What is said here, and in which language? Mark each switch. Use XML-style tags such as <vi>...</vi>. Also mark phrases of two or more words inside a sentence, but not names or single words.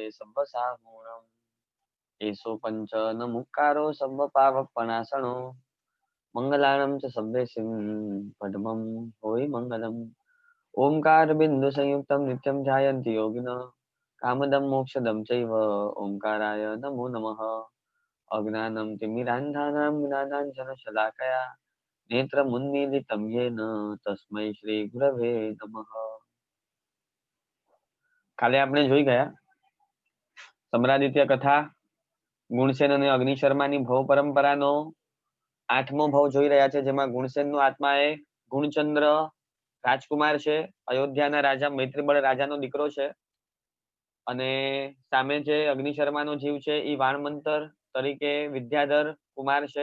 <pra>सब्बसाहूणं एषो पंच नमुक्कारो सब्बपावपनाशनो मंगलानं च सब्बेसिं पद्मं होय मंगलम्</pra> <sa>ओंकार बिंदु संयुक्तं नित्यं ध्यायन्ति योगिनः कामदं मोक्षदं चैव ओंकाराय नमो नमः अज्ञानं तिमिरान्धानां ज्ञानाञ्जनशलाकया नेत्रमुन्मीलितं येन तस्मै श्रीगुरवे नमः।</sa> <gu>કાલે આપણે જોઈ ગયા સમરાદિત્ય કથા ગુણસેન અને અગ્નિશર્માની ભવ પરંપરાનો 8મો ભવ જોઈ રહ્યા છે, જેમાં ગુણસેનનો આત્મા એ ગુણચંદ્ર રાજકુમાર છે, અયોધ્યાના રાજા મૈત્રીબળ રાજાનો દીકરો છે, અને સામે જે અગ્નિશર્માનો જીવ છે એ વાણમંતર તરીકે વિદ્યાધર કુમાર છે.</gu>